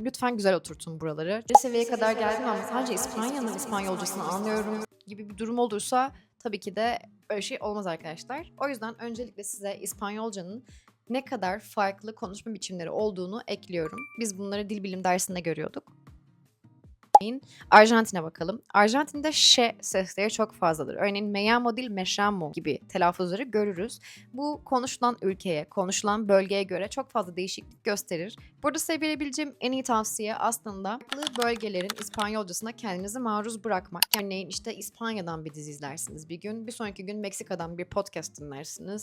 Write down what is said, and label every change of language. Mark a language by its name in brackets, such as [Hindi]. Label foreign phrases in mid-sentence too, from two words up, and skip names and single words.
[Turkish] Lütfen güzel oturtun buraları. Bir seviyeye kadar geldim ama sadece İspanya'nın İspanyolcasını anlıyorum gibi bir durum olursa tabii ki de öyle şey olmaz arkadaşlar. O yüzden öncelikle size İspanyolcanın ne kadar farklı konuşma biçimleri olduğunu ekliyorum. Biz bunları dil bilim dersinde görüyorduk. Arjantin'e bakalım. Arjantin'de ş sesleri çok fazladır. Örneğin [Spanish] me llamo [Turkish] değil [Spanish] me llamo [Turkish] gibi telaffuzları görürüz. Bu konuşulan ülkeye, konuşulan bölgeye göre çok fazla değişiklik gösterir. Burada size verebileceğim en iyi tavsiye aslında farklı bölgelerin İspanyolcasına kendinizi maruz bırakmak. Örneğin işte İspanya'dan bir dizi izlersiniz bir gün. Bir sonraki gün Meksika'dan bir podcast dinlersiniz.